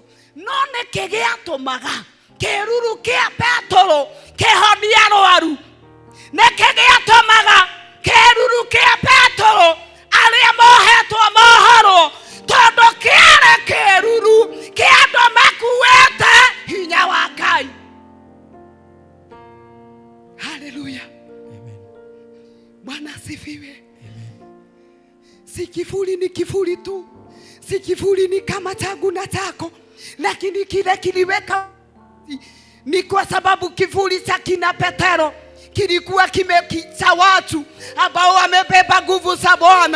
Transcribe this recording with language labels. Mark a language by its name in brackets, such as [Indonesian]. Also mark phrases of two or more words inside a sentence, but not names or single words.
[Kikuyu] No nĩkĩ gĩatũmaga kĩruru kĩa Petro kĩhonie arwaru? Nĩkĩ gĩatũmaga kĩruru kĩa Petro arĩa mohetwo mohorwo? Tondũ kĩarĩ kĩruru kĩa andũ makuĩte hinya wa Ngai. Hallelujah. Amen. [Swahili] Bwana asifiwe. Amen. Si kivuli ni kivuli tu. Si kivuli ni kama changu na chako. Lakini kile kiliweka ni kwa sababu kivuli cha kina Petero kilikuwa kimekicha watu ambao wamebeba nguvu za Bwana.